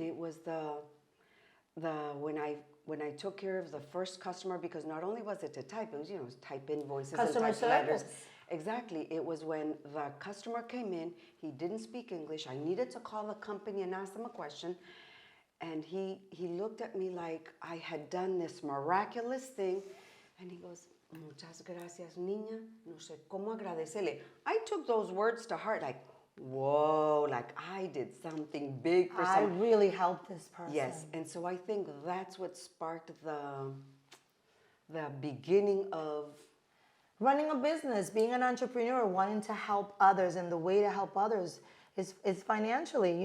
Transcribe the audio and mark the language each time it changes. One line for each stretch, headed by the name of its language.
English: It was when I took care of the first customer, because not only was it to type, it was, type invoices Customer and type letters. service. Exactly. It was when the customer came in, he didn't speak English. I needed to call the company and ask them a question. And he looked at me like I had done this miraculous thing. And he goes,
Spanish: muchas gracias, niña. No sé cómo agradecerle.
English: I took those words to heart, like, whoa, like I did something big for I really helped this person. Yes, and so I think that's what sparked the beginning of Running a business, being an entrepreneur, wanting to help others, and the way to help others is financially.